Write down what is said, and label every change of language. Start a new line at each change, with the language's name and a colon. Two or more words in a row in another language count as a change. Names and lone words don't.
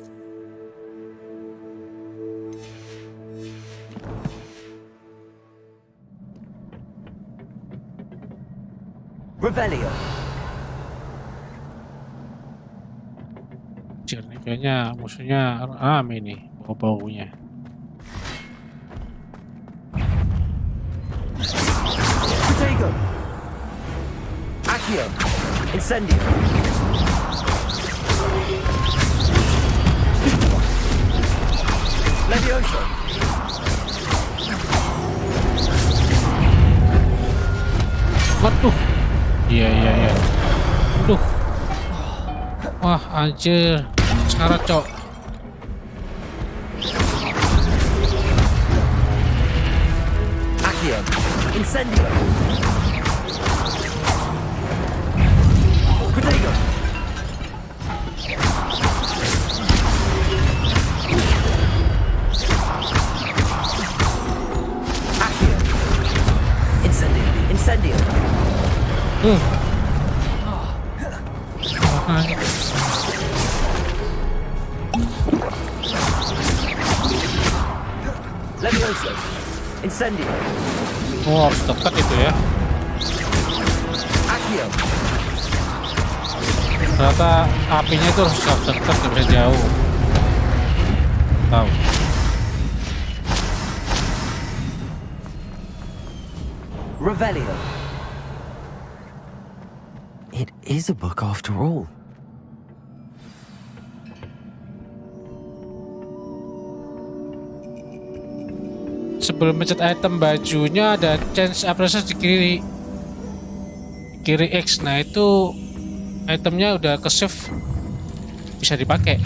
Indonesian: Revelio. Anjir nih kayaknya musuhnya rame nih bau-baunya. Protego. Accio. Incendio. Levioso. Waduh. Iya. Aduh. Wah, anjir. Sekarang, Cok. Accio. Incendio. Protego. Accio. Incendio. Incendio. Levioso. Incendio. Oh, harus dekat itu ya. Accio. Ternyata apinya itu harus dekat, nggak bisa jauh. Tahu. Revelio.
English: It is a book after all.
Indonesian: Sebelum mencet item bajunya ada
English: chance appreciate
Indonesian: di kiri X. Nah itu itemnya udah ke save, bisa dipakai.